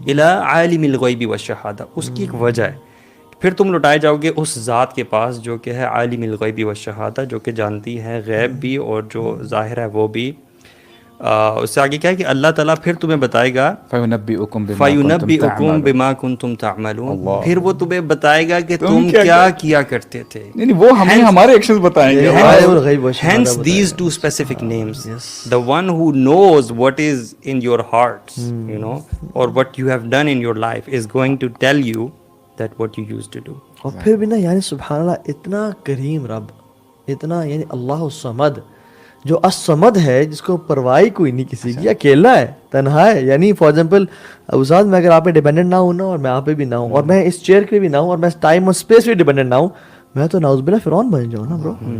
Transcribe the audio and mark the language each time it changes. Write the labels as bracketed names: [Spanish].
[Arabic] الی عالم الغیب والشہادہ، [Urdu] اس کی ایک وجہ ہے. پھر تم لوٹائے جاؤ گے اس ذات کے پاس جو کہ ہے عالم الغیب والشہادہ، جو کہ جانتی ہے غیب بھی اور جو ظاہر ہے وہ بھی. اس سے آگے کیا ہے کہ اللہ تعالیٰ پھر تمہیں بتائے گا [Arabic] فَيُنَبِّئُكُم بِمَا كُنتُمْ تَعْمَلُونَ، [Urdu] پھر وہ تمہیں بتائے گا کہ تم کیا کیا کرتے تھے، یعنی وہ ہمیں ہمارے ایکشنز بتائیں گے. [English] hence these two specific names. The one who knows what is in your hearts, you know, or what you have done in your life is going to tell you that what you used to do. [Urdu] اور پھر بھی نا یعنی سبحان اللہ اتنا کریم رب، اتنا یعنی اللہ الصمد جو الصمد ہے، جس کو پرواہی کوئی نہیں کسی کی، اکیلا ہے، تنہا ہے. یعنی فار ایگزامپل استاد میں اگر آپ پہ ڈیپینڈنٹ نہ ہوں نا، اور میں آپ پہ بھی نہ ہوں، اور میں اس چیئر پہ بھی نہ ہوں، اور میں ٹائم اور اسپیس پہ ڈیپینڈنٹ نہ ہوں، میں تو نعوذ باللہ فرعون بن جاؤں نا برو.